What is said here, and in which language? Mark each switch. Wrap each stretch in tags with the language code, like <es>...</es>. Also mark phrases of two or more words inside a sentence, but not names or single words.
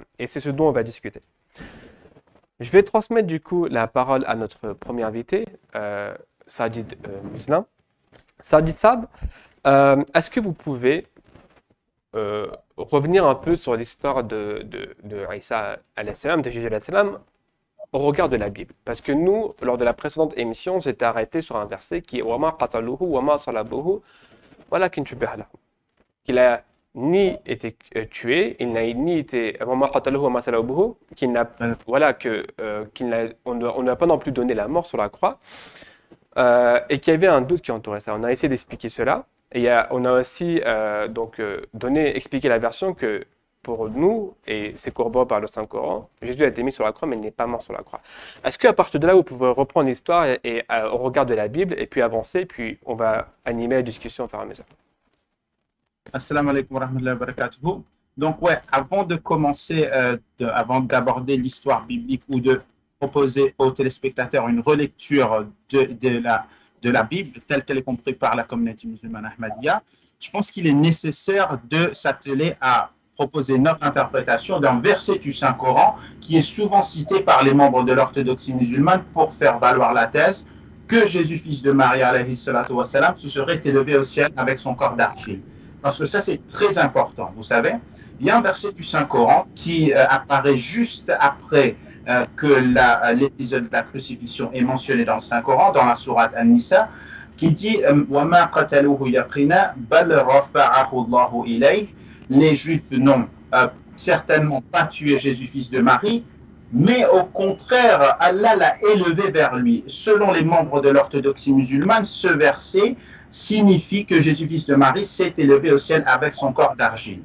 <fr>Et c'est ce dont on va discuter. Je vais transmettre du coup la parole à notre premier invité, Sadid Muslin. Sadid Sab, est-ce que vous pouvez revenir un peu sur l'histoire de Isa</fr> <ar>عليه السلام,</ar> <fr>de Jésus</fr> <ar>عليه السلام,</ar> <fr>au regard de la Bible? Parce que nous, lors de la précédente émission, on s'était arrêté sur un verset qui est</fr> <ar>وما قتلوه وما صلبوه ولكن شبه له.</ar> <fr>Qu'il a ni été tué, il n'a ni été</fr> <ar>وما قتلوه وما صلبوه,</ar> <fr>qu'il n'a voilà on ne lui a pas non plus donné la mort sur la croix. Et qu'il y avait un doute qui entourait ça. On a essayé d'expliquer cela. Et on a aussi expliqué la version que pour nous, et c'est corroboré par le Saint-Coran, Jésus a été mis sur la croix, mais il n'est pas mort sur la croix. Est-ce qu'à partir de là, vous pouvez reprendre l'histoire au regard de la Bible, et puis avancer, puis on va animer la discussion au fur et à mesure.</fr> <ar>السلام عليكم ورحمة الله وبركاته.</ar> <fr>Donc, ouais, avant de commencer, avant d'aborder l'histoire biblique ou de proposer aux téléspectateurs une relecture de la Bible telle qu'elle est comprise par la communauté musulmane Ahmadiyya, je pense qu'il est nécessaire de s'atteler à proposer notre interprétation d'un verset du Saint-Coran qui est souvent cité par les membres de l'orthodoxie musulmane pour faire valoir la thèse que Jésus, fils de Marie,</fr> <ar>عليه الصلاة والسلام,</ar> <fr>se serait élevé au ciel avec son corps d'argile. Parce que ça, c'est très important. Vous savez, il y a un verset du Saint-Coran qui apparaît juste après que l'épisode de la crucifixion est mentionné dans le Saint-Coran, dans la sourate An-Nisa, qui dit</fr> <ar>وَمَا قَتَلُوهُ يَقِينًا بَلْ رَفَعَهُ اللَّهُ إِلَيْهِ.</ar> <fr>Les Juifs n'ont certainement pas tué Jésus, fils de Marie, mais au contraire, Allah l'a élevé vers lui. Selon les membres de l'orthodoxie musulmane, ce verset signifie que Jésus, fils de Marie, s'est élevé au ciel avec son corps d'argile.</fr>